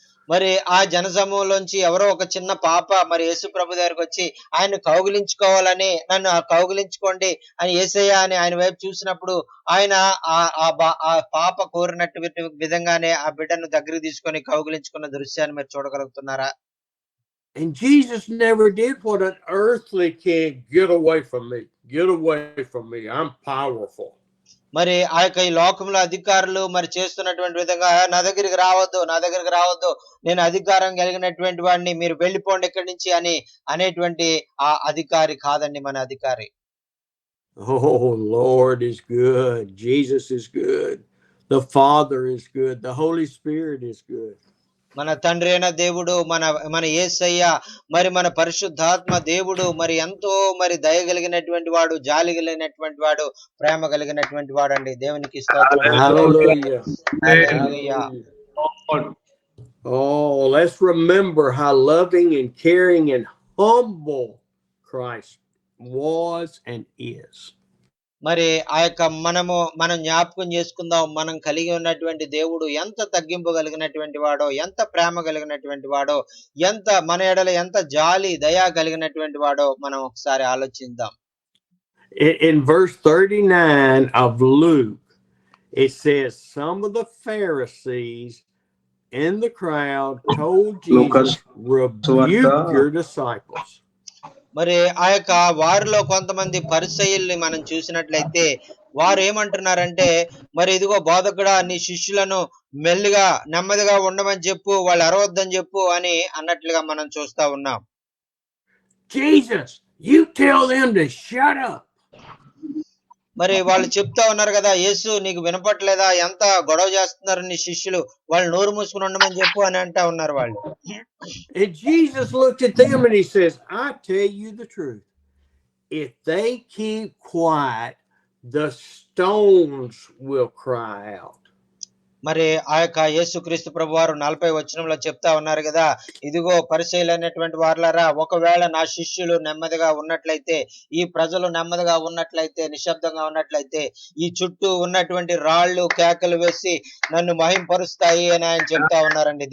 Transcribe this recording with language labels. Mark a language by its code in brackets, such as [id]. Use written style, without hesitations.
[te] మరి ఆ జనసమూహంలోంచి ఎవరో ఒక చిన్న పాప మరి యేసు ప్రభు దగ్గరికి వచ్చి ఆయన కౌగిలించుకోవాలని, నన్ను కౌగిలించుకోండి అని యేసయ్య అని ఆయన వైపు చూసినప్పుడు ఆయన ఆ పాప కోరినట్టు విధంగానే ఆ బిడ్డను దగ్గరికి తీసుకొని కౌగిలించుకున్న దృశ్యాన్ని మీరు చూడగలుగుతున్నారా? [en] And Jesus never did what an earthly king, get away from me, I'm powerful. [te] మరి ఈ లోకంలో అధికారులు మరి చేస్తున్నటువంటి విధంగా నా దగ్గరికి రావద్దు, నేను అధికారం కలిగినటువంటి వాడిని, మీరు వెళ్ళిపోండి ఇక్కడి నుంచి అని అనేటువంటి ఆ అధికారి కాదండి మన అధికారి. [en] Oh, Lord is good. Jesus is good. The Father is good. The Holy Spirit is good. [te] మన తండ్రి అయిన దేవుడు మన యేసయ్య మరి మన పరిశుద్ధాత్మ దేవుడు మరి ఎంతో మరి దయ కలిగినటువంటి వాడు, జాలి కలిగినటువంటి వాడు, ప్రేమ కలిగినటువంటి వాడు అండి. దేవునికి స్తోత్రం. [en] Hallelujah. [te] Hallelujah. [en] Oh, let's remember how loving and caring and humble Christ was and is. [te] మరి మనం జ్ఞాపకం చేసుకుందాం, మనం కలిగి ఉన్నటువంటి దేవుడు ఎంత తగ్గింపు కలిగినటువంటి వాడో, ఎంత ప్రేమ కలిగినటువంటి వాడో, ఎంత మన ఎడల ఎంత జాలి దయ కలిగినటువంటి వాడో మనం ఒకసారి ఆలోచిద్దాం. [en] In verse 39 of Luke, it says some of the Pharisees in the crowd told Jesus, rebuke your disciples. [te] మరి వారిలో కొంతమంది పరిసయ్యుల్ని మనం చూసినట్లయితే వారు ఏమంటున్నారంటే, మరి ఇదిగో బోధకుడా నీ శిష్యులను మెల్లిగా నెమ్మదిగా ఉండమని చెప్పు, వాళ్ళు అరవద్దని చెప్పు అని అన్నట్లుగా మనం చూస్తా ఉన్నాం. [en] Jesus, you tell them to shut up. [te] మరి వాళ్ళు చెప్తా ఉన్నారు కదా, యేసు నీకు వినపట్లేదా, ఎంత గొడవ చేస్తున్నారు నీ శిష్యులు, వాళ్ళు నోరు మూసుకుని ఉండమని చెప్పు అని అంటా ఉన్నారు వాళ్ళు. [en] And Jesus looked at them and he says, I tell you the truth. If they keep quiet, the stones will cry out. [te] మరి ఆ యొక్క యేసుక్రీస్తు ప్రభువారు 40 వచనంలో చెప్తా ఉన్నారు కదా, ఇదిగో పరిసయ్యులైనటువంటి వారలారా, ఒకవేళ నా శిష్యులు నెమ్మదిగా ఉన్నట్లయితే, ఈ ప్రజలు నెమ్మదిగా ఉన్నట్లయితే, నిశ్శబ్దంగా ఉన్నట్లయితే, ఈ చుట్టూ ఉన్నటువంటి రాళ్ళు కేకలు వేసి నన్ను మహింపరుస్తాయి అని ఆయన చెప్తా ఉన్నారండి.